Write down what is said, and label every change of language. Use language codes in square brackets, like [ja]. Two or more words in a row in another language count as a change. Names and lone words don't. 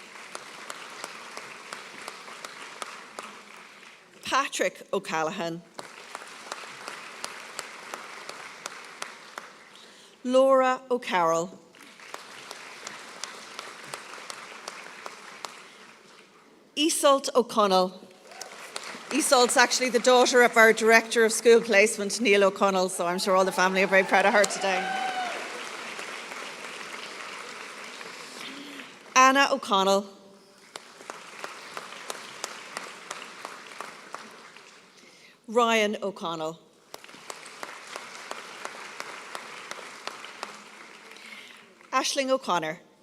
[en] Patrick O'Callaghan. Laura O'Carroll. Iseult O'Connell. Iseult's actually the daughter of our Director of School Placement, Neil O'Connell, so I'm sure all the family are very proud of her today. Anna O'Connell. Ryan O'Connell. Aisling O'Connor.